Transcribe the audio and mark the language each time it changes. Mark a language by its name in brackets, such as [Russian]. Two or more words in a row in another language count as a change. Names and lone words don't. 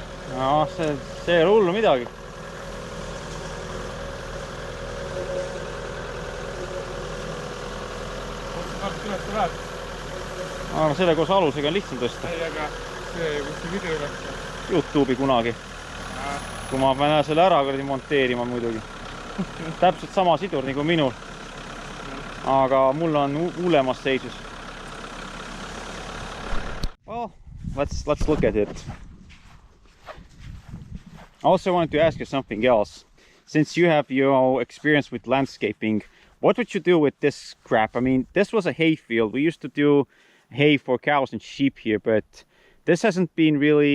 [Estonian] No, see ei ole hullu midagi. Aga selle koos alusega on lihtsam tõsta. Ei, aga see, kus see video läks? YouTube'i kunagi. Kui ma pean selle ära monteerima muidugi. Täpselt sama sidur nagu minul. Aga mul on hullemas seisus. [English] Well, let's look at it. I also wanted to ask you something else. Since you have your experience with landscaping, what would you do with this crap? I mean, this was a hay field. We used to do hay for cows and sheep here, but this hasn't been really...